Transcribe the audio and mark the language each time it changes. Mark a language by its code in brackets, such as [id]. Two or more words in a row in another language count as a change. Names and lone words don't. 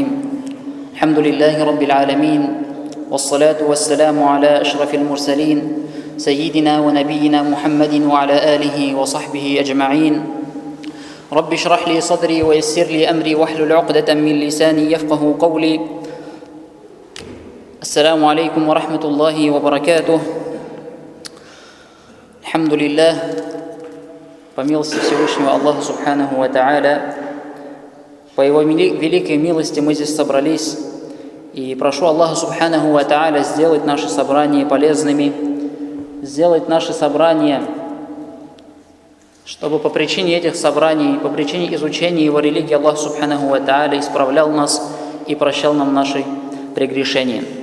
[ar] الحمد لله رب العالمين، والصلاة والسلام على أشرف المرسلين سيدنا ونبينا محمد وعلى آله وصحبه أجمعين. رب اشرح لي صدري ويسر لي أمري واحلل عقدة من لساني يفقه قولي. السلام عليكم ورحمة الله وبركاته. الحمد لله, [ru] по милости Всевышнего Аллаха [ar] سبحانه وتعالى, [ru] по Его великой милости мы здесь собрались, и прошу Аллаха [ar] سبحانه وتعالى [ru] сделать наши собрания полезными, сделать наши собрания, чтобы по причине этих собраний, по причине изучения Его религии Аллах [ar] سبحانه وتعالى [ru] исправлял нас и прощал нам наши прегрешения.